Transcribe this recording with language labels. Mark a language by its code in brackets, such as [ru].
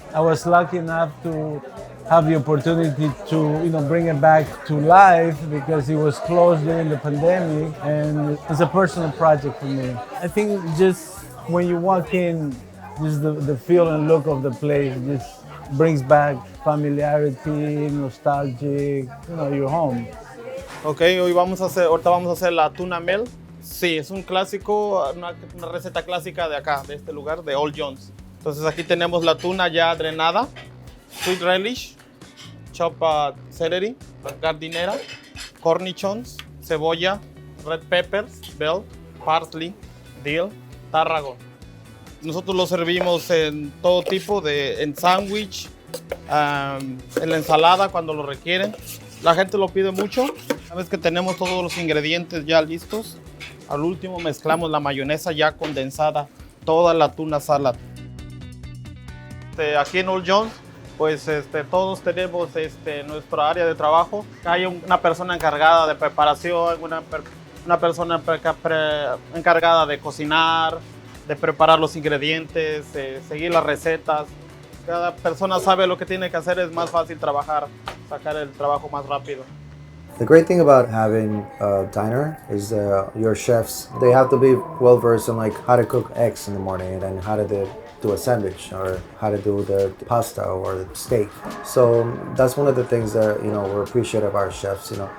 [en] I was lucky enough to have the opportunity to bring it back to life because it was closed during the pandemic, and it's a personal project for me. I think just when you walk in, just the feel and look of the place just brings back familiarity, nostalgic, you're home. [es] Ok, ahorita vamos a hacer la tuna mel. Sí, es un clásico, una receta clásica de acá, de este lugar, de Old John's. Entonces aquí tenemos la tuna ya drenada, [en] sweet relish, chopped celery, [es] gardinera, cornichons, cebolla, [en] red peppers, bell, parsley, dill, tarragon. [es] Nosotros lo servimos en todo tipo, en sándwich, en la ensalada cuando lo requieren. La gente lo pide mucho. Una vez que tenemos todos los ingredientes ya listos, al último mezclamos la mayonesa ya condensada, toda la tuna salad. Aquí en Old John's, pues todos tenemos nuestra área de trabajo. Hay una persona encargada de preparación, una persona encargada de cocinar, de preparar los ingredientes, seguir las recetas. Cada persona sabe lo que tiene que hacer, es más fácil trabajar, sacar el trabajo más rápido. [en] The great thing about having a diner is your chefs, they have to be well versed in like how to cook eggs in the morning and how to do a sandwich or how to do the pasta or the steak. So that's one of the things that we appreciate of our chefs.